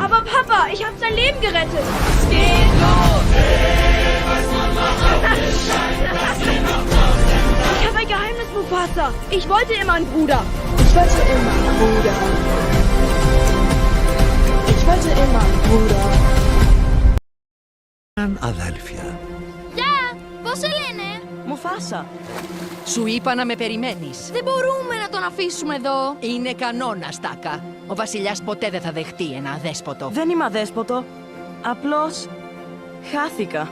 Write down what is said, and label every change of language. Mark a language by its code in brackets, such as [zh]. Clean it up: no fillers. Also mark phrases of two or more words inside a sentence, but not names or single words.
[de] Aber Papa, ich habe sein Leben gerettet. Es geht los. Ich habe ein Geheimnis, Mufasa. Ich wollte immer einen Bruder. Ich wollte immer einen Bruder. Ich wollte immer einen Bruder. [el] Αδέλφια. Πώς σε λένε? Μουφάσα. Σου είπα να με περιμένεις. Δεν μπορούμε να τον αφήσουμε εδώ. Είναι κανόνας, Taka. Ο βασιλιάς ποτέ δεν θα δεχτεί ένα αδέσποτο. Δεν είμαι αδέσποτο. Απλώς χάθηκα.